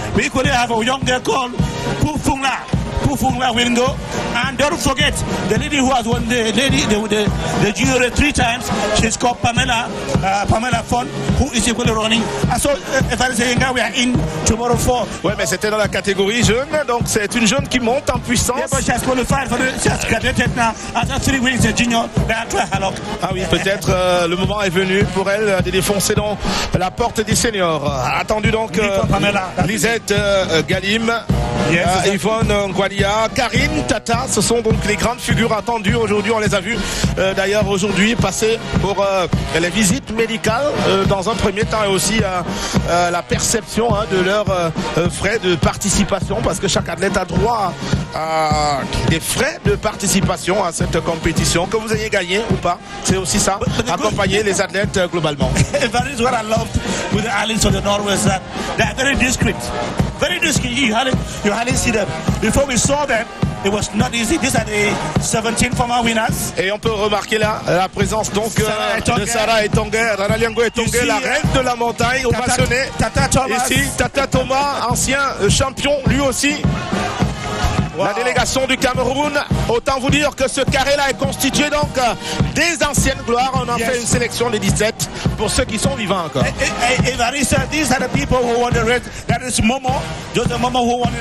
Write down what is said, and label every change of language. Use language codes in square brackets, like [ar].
[en] We equally have a young girl called Pufungla will go. And don't forget the lady who has won the jury 3 times. She's called Pamela Fon, who is equally running. And so if I say we are in tomorrow 4. [fr] Ouais, mais c'était dans la catégorie jeune, donc c'est une jeune qui monte en puissance. [en] Yeah, but she has qualified for the, she has graduated now after 3 weeks in junior. [fr] Ah oui, peut-être le moment est venu pour elle de défoncer donc la porte des seniors. Attendu donc Lisette Galim, Yvonne Ngwalia, Karine Tata, ce sont donc les grandes figures attendues aujourd'hui. On les a vues d'ailleurs aujourd'hui passer pour les visites médicales dans un premier temps, et aussi la perception de leurs frais de participation, parce que chaque athlète a droit à des frais de participation à cette compétition, que vous ayez gagné ou pas. C'est aussi ça, accompagner les athlètes globalement. [en] That is what I loved with the islands of the Northwest, that they are very discreet. Very discreet. You hardly see them. Before we saw them, it was not easy. These are the 17 former winners. [fr] Et on peut remarquer là la présence donc de Sarah Etongue, Ranaliango Etongue, la reine de la montagne, ovationnée. Tata Thomas. Ici, Tata Thomas, ancien champion lui aussi. Wow. La délégation du Cameroun, autant vous dire que ce carré-là est constitué donc des anciennes gloires. On en fait une sélection des 17 pour ceux qui sont vivants encore. [en] Evarista, these are the people who won the race. That is Momo, Joseph Momo, who won it.